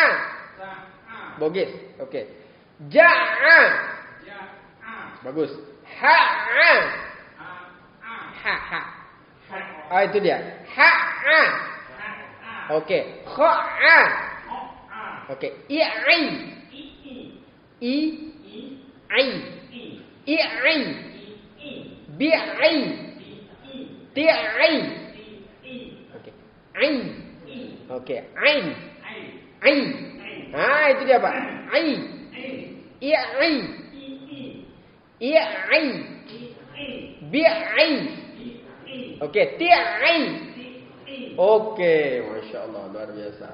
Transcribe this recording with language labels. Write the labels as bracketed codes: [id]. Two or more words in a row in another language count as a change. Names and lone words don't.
[id] Bagus. Oke. Ja'a. Bagus. Ha'a. Ha. Itu dia. Ha'a. Oke. Kha'a. Oke. I'i. I'i. Bi'i. Ti'i. Oke. Ain. Oke. Ain. Itu dia Pak. Ain. I'i. Bi'i. Oke. Ti'i. Oke. [ar] ما شاء الله. [id] Luar biasa.